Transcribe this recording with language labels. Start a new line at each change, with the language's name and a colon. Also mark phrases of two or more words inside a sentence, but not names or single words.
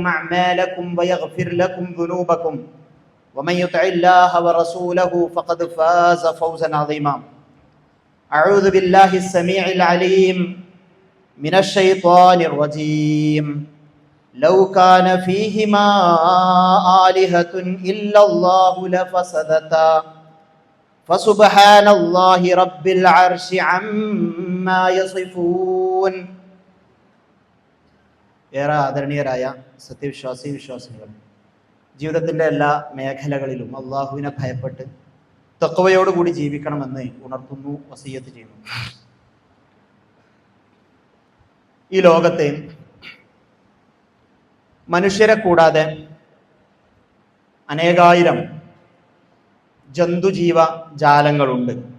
Arabic: أعمالكم ويغفر لكم ذنوبكم ومن يطع الله ورسوله فقد فاز فوزا عظيما أعوذ بالله السميع العليم من الشيطان الرجيم لو كان فيهما آلهة إلا الله لفسدتا فسبحان الله رب العرش عما يصفون
Malayalam: ഏറെ ആദരണീയരായ വിശ്വാസിനികൾ, ജീവിതത്തിൻ്റെ എല്ലാ മേഖലകളിലും അള്ളാഹുവിനെ ഭയപ്പെട്ട് തഖ്വയോടുകൂടി ജീവിക്കണമെന്ന് ഉണർത്തുന്നു, വസിയ്യത്ത് ചെയ്യുന്നു. ഈ ലോകത്തെ മനുഷ്യരെ കൂടാതെ അനേകായിരം ജന്തുജീവ ജാലങ്ങളുണ്ട്.